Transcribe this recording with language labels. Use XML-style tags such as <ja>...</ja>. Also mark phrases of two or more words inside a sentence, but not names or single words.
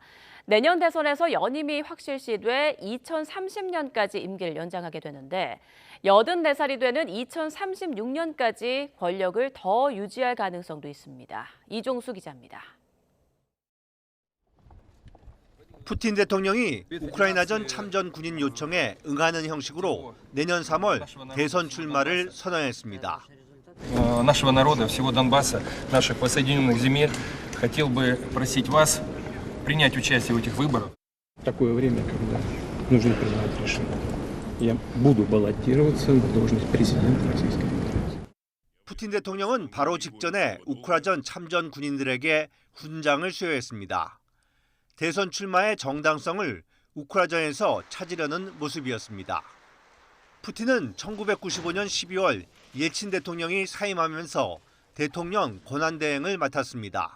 <ko>내년 대선에서 연임이 확실시돼 2030년까지 임기를 연장하게 되는데 84살이 되는 2036년까지 권력을 더 유지할 가능성도 있습니다. 이종수 기자입니다. 푸틴 대통령이 우크라이나전 참전 군인 요청에 응하는 형식으로 내년 3월 대선 출마를 선언했습니다.</ko> <ru>нашего народа, всего Донбасса, наших воссоединенных земель, хотел бы просить вас принять участие в этих выборах. Такое время, когда нужно принимать решение. Я буду баллотироваться на должность президента Российской Федерации.</ru> <ko>푸틴 대통령은 바로 직전에 우크라이나전 참전 군인들에게 훈장을 수여했습니다. 대선 출마의 정당성을 우크라이나전에서 찾으려는 모습이었습니다. 푸틴은 1995년 12월 예친 대통령이 사임하면서 대통령 권한대행을 맡았습니다.</ko>